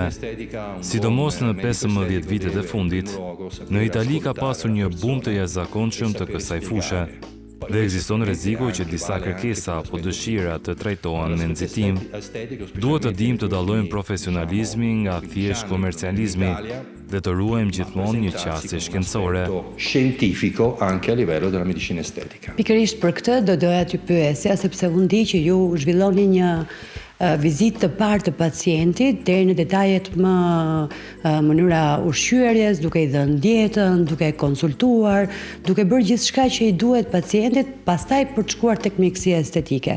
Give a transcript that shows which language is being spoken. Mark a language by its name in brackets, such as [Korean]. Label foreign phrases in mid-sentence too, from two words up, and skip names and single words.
[Albanian] Sidomos në 15 vitet e fundit, në Itali ka pasur një bum të jashtëzakonshëm të kësaj fushë dhe ekziston rreziku që disa kërkesa apo dëshira të trajtohen me nxitim. Duhet të dimë të dallojmë profesionalizmin nga thjesht komercializmi dhe të ruajmë gjithmonë një qasje shkencore. [Italian] Scientifico anche a livello della medicina estetica. [Albanian] Pikërisht për këtë do doja t'ju pyesja, sepse unë di që ju zhvilloni një vizitë të parë të pacientit deri në detajet më mënyra ushqyerjes, duke i dhënë dietën, duke konsultuar, duke bërë gjithçka që i duhet pacientit, pastaj për të shkuar tek mjekësia estetike.